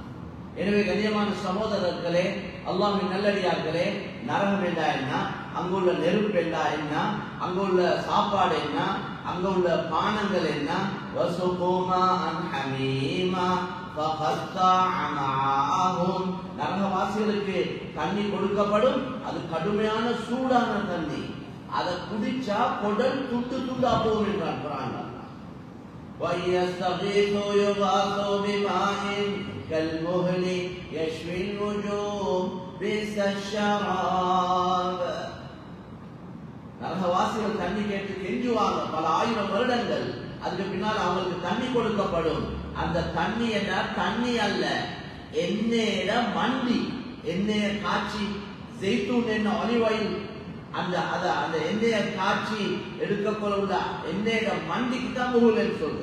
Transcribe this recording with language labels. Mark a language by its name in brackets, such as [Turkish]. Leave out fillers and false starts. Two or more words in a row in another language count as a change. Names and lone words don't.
[Tamil] எனவே கண்ணியமான சகோதரர்களே, அல்லாஹ்வின் நல்லடியார்களே, நரகம் என்றா என்ன, அங்குள்ள நெருப்பு என்றா என்ன, அங்குள்ள சாப்பாடு என்ன, அங்க உள்ள பானங்கள் என்ன, நரகவாசிகளுக்கு தண்ணி கொடுக்கப்படும், அது கடுமையான சூடான தண்ணி, அதை குடிச்சா குடல் துண்டு துண்டா போகும் என்றான் குர்ஆன். [Arabic] وَيَسْتَغِيثُوا يُغَاثُوا بِمَاءٍ كَالْمُهْلِ يَشْوِي الْوُجُوهَ بِئْسَ الشَّرَابُ. [Tamil] நரகவாசிகள் தண்ணி கேட்டு கெஞ்சுவாங்க பல ஆயிரம் வருடங்கள். அதுக்கு பின்னால் அவங்களுக்கு தண்ணி கொடுக்கப்படும். அந்த தண்ணி என்ன, தண்ணி அல்ல, எண்ணெயில மண்டி, எண்ணெய காய்ச்சி, ஜெய்தூன் எண்ணெய், [English] olive oil, [Tamil] அந்த எண்ணெயை காய்ச்சி எடுக்கப்பட எண்ணெயில மண்டிக்கு தான் முகுல் சொல்றது.